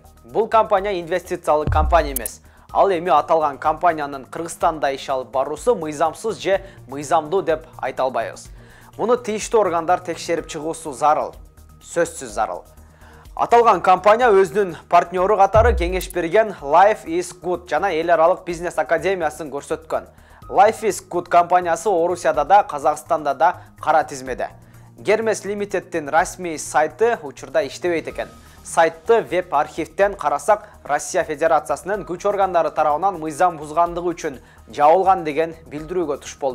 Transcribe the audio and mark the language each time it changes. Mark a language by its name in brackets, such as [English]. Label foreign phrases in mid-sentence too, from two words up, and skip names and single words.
[Kyrgyz] Бул компания инвестициялык компания эмес. Ал эми аталган компаниянын Кыргызстанда иш алып баруусу мыйзамсыз же мыйзамдуу деп айта албайбыз. Муну тийиштүү органдар текшерип чыгуусу зарыл, сөзсүз зарыл. Аталган компания өзүнүн партнеру катары кеңеш берген Life is Good жана эл аралык бизнес академиясын көрсөткөн. Life is Good компаниясы Орусияда да, Казакстанда да кара тизмеде. Гермес Лимитедтин расмий сайты учурда иштебейт экен. Сайтты веб архивден карасак, Россия Федерациясынын күч органдары тарабынан мыйзам бузгандыгы үчүн жабылган деген билдирүүгө туш болдук.